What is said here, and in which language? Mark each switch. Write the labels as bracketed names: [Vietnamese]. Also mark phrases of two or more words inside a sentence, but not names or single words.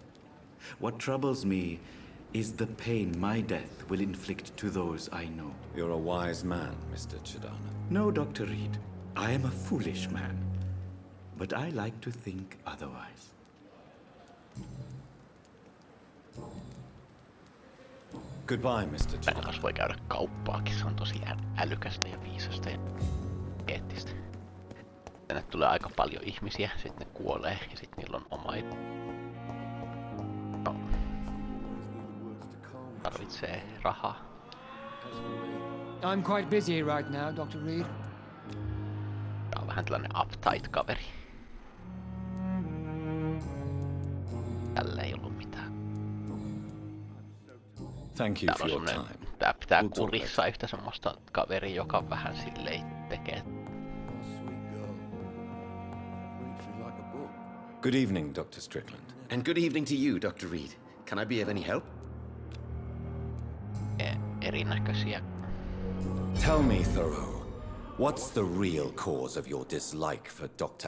[English] What troubles me is the pain my death will inflict to those I know. You're a wise man, Mr. Chidana. No, Dr. Reed. I am a foolish man. But I like to think otherwise. Goodbye, Mr. [Finnish] Tänne kanssa voi käydä kauppaakin, se on tosi älykästä ja viisasta ja eettistä. Tänne tulee aika paljon ihmisiä, sitten ne kuolee ja sitten niillä on oma no. Tarvitsee rahaa. [English] I'm quite busy right now, Dr. Reed. [Finnish] Tää on vähän tällainen uptight kaveri. Tällä ei ollut mitään. [English] Thank you for your time. [Finnish] Tää pitää kurissa yhtä semmoista kaveria, joka vähän silleen tekee. [English] Good evening, Dr. Strickland. And good evening to you, Dr. Reed. Can I be of any help? [Finnish] Erinäköisiä. [English] Tell me, Thoreau, what's the real cause of your dislike for Dr.